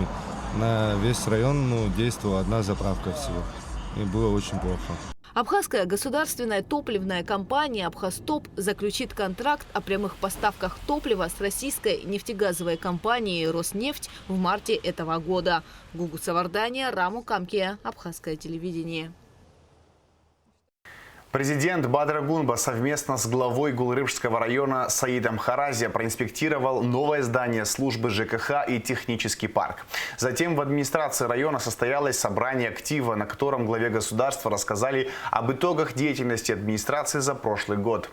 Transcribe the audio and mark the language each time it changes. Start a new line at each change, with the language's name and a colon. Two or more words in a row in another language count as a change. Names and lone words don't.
Russian: На весь район действовала одна заправка всего. И было очень плохо. Абхазская государственная топливная компания «Абхазтоп» заключит контракт о прямых поставках топлива с российской нефтегазовой компанией «Роснефть» в марте этого года. Гугу Савардания, Раму Камкия, Абхазское телевидение. Президент Бадыр Гунба совместно с главой Гулрыбжского района Саидом Харазия проинспектировал новое здание службы ЖКХ и технический парк. Затем в администрации района состоялось собрание актива, на котором главе государства рассказали об итогах деятельности администрации за прошлый год.